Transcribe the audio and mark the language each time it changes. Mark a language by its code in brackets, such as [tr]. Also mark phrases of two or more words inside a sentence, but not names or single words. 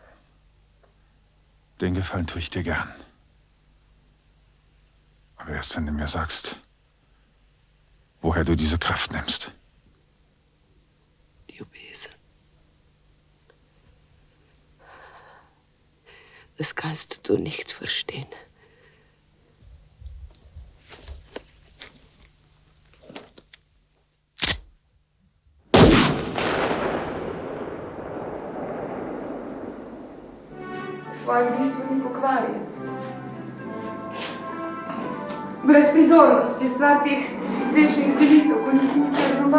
[de] Den Gefallen tue ich dir gern. Aber erst, wenn du mir sagst, woher du diese Kraft nimmst. [sl] Ljubezen. [de] Das kannst du nicht verstehen. [sl] V svojem bistvu ni pokvarjen. Brezprizornost je stvar teh večnih selitev, ko nisi nikar doma.